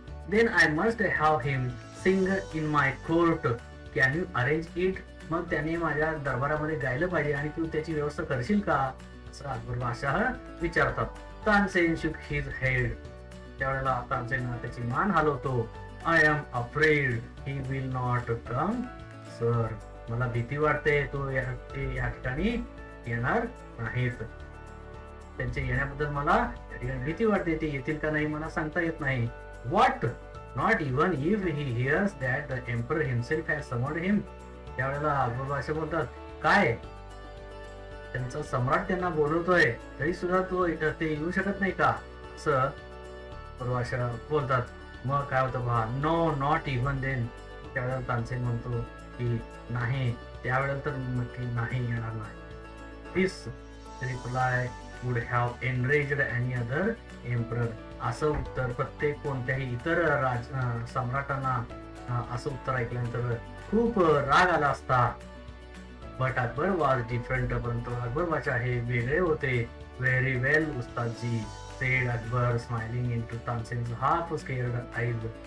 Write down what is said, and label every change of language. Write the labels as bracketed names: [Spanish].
[English] Then I must have him sing in my court, can you arrange it. [Marathi] मग त्याने माझ्या दरबारामध्ये गायलं पाहिजे आणि तू त्याची व्यवस्था करशील का असं अकबर बादशाह विचारतात. Tansen [English] Shook his head. [Marathi] त्यावेळेला तानसेन त्याची मान हलवतो. [English] I am afraid he will not come sir. [Marathi] मला भीती वाटते, तो या ठिकाणी येणार नाहीत. त्यांच्या येण्याबद्दल मला भीती वाटते, ते येतील का नाही मला सांगता येत नाही. [English] What? Not even if he hears that the emperor himself has summoned him. [Marathi] त्यावेळेला अकबर बादशाह बोलतात, काय त्यांचा सम्राट त्यांना बोलवतोय तरी सुद्धा ते येऊ शकत नाही का असं अकबर बादशाह बोलतात. मग काय होतं पहा, [English] No not even then. [Marathi] त्यावेळेला तानसेन म्हणतो की नाही, त्यावेळेला तर नक्की नाही, येणार नाही. [English] This reply would have enraged any other emperor. [Marathi] असं उत्तर प्रत्येक कोणत्याही इतर सम्राटांना असं उत्तर ऐकल्यानंतर खूप राग आला असता. [English] But Akbar was different. [Marathi] परंतु अकबर बादशाह हे वेगळे होते. [English] Very well उस्तादजी, said Akbar smiling into Tansen's half scared eyes.